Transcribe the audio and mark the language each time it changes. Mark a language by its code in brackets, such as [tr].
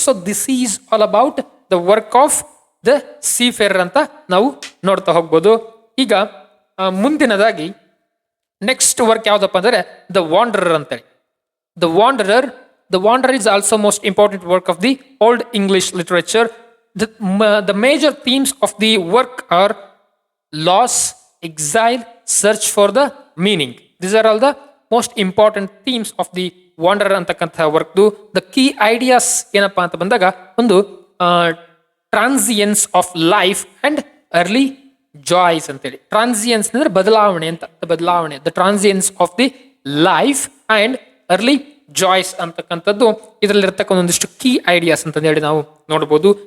[en] so this is all about the work of the seafarer [kn] ಅಂತ ನಾವು ನೋಡ್ತಾ ಹೋಗ್ಬೋದು. ಈಗ ಮುಂದಿನದಾಗಿ ನೆಕ್ಸ್ಟ್ ವರ್ಕ್ ಯಾವ್ದಪ್ಪ ಅಂದ್ರೆ ದ ವಾಂಡರರ್ ಅಂತೇಳಿ. [en] The wanderer is also most important work of the old English literature. The major themes of the work are loss, exile, search for the meaning. These are all the most important themes of the wanderer [kn] ಅಂತಕ್ಕಂಥ ವರ್ಕ್ದು. [en] the key ideas [kn] ಏನಪ್ಪಾ ಅಂತ ಬಂದಾಗ ಒಂದು [en] transience of life and early joys [kn] ಅಂತೇಳಿ. ಟ್ರಾನ್ಸಿಯನ್ಸ್ ಅಂದ್ರೆ ಬದಲಾವಣೆ ಅಂತ, ಬದಲಾವಣೆ, the ಟ್ರಾನ್ಸಿಯನ್ಸ್ of the life and early joys ಅಂತಕ್ಕಂಥದ್ದು ಇದರಲ್ಲಿರ್ತಕ್ಕ ಒಂದಿಷ್ಟು ಕೀ ಐಡಿಯಾಸ್ ಅಂತ ಹೇಳಿ ನಾವು ನೋಡ್ಬೋದು.